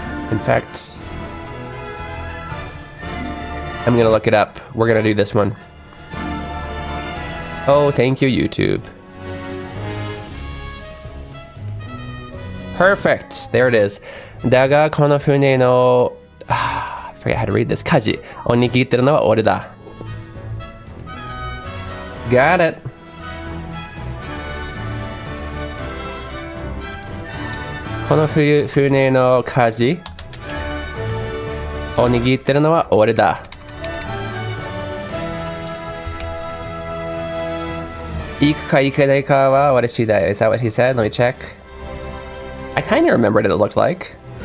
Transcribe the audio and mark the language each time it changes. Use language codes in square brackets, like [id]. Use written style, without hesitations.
[en] In fact, I'm gonna look it up. We're gonna do this one. Oh, thank you, YouTube. Perfect. There it is. [ja] だがこの船の [en] I forget how to read this. [ja] 舵を握ってるのは俺だ。 [en] Got it. [ja] この船の舵を握ってるのは俺だ。行くか行かないかは俺次第。 [en] Is that what he said? Let me check. I kind of remembered what it looked like.